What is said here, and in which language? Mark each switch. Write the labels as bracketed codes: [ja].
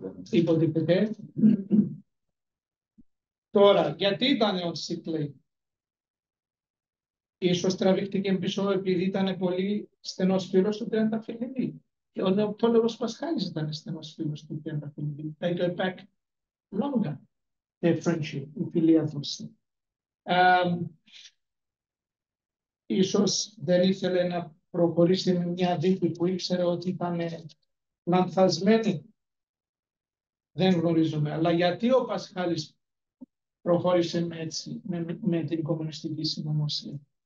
[el] Υποτίθεται. Τώρα, γιατί ήταν [en] on sick leave? [el] Ίσως τραβήχτηκε πίσω επειδή ήταν πολύ στενός φίλος του Τριανταφυλλίδη. Και ο Νεοπτόλεμος Πασχάλης ήταν στενός φίλος του Τριανταφυλλίδη. [en] They go back longer, their friendship, [el] η φιλία τους. Ίσως δεν ήθελε να προχωρήσει με μια δίκη που ήξερε ότι ήταν λανθασμένη. Δεν γνωρίζουμε. Αλλά γιατί ο Πασχάλης προχώρησε με την κομμουνιστική συνωμοσία?